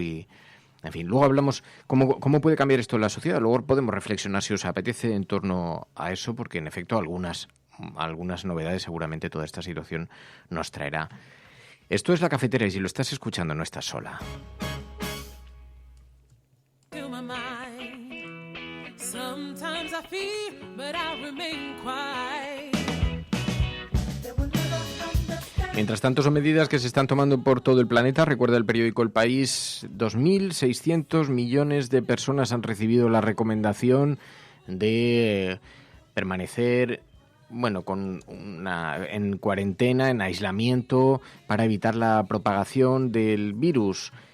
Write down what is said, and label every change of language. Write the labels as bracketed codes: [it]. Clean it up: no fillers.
[es] Y en fin, luego hablamos cómo puede cambiar esto en la sociedad. Luego podemos reflexionar, si os apetece, en torno a eso, porque en efecto algunas novedades seguramente toda esta situación nos traerá. Esto es La Cafetera, y si lo estás escuchando no estás sola. [en] Sometimes I fear, but I remain quiet. [es] Mientras tanto, son medidas que se están tomando por todo el planeta. Recuerda el periódico El País, 2.600 millones de personas han recibido la recomendación de permanecer, bueno, en cuarentena, en aislamiento, para evitar la propagación del virus.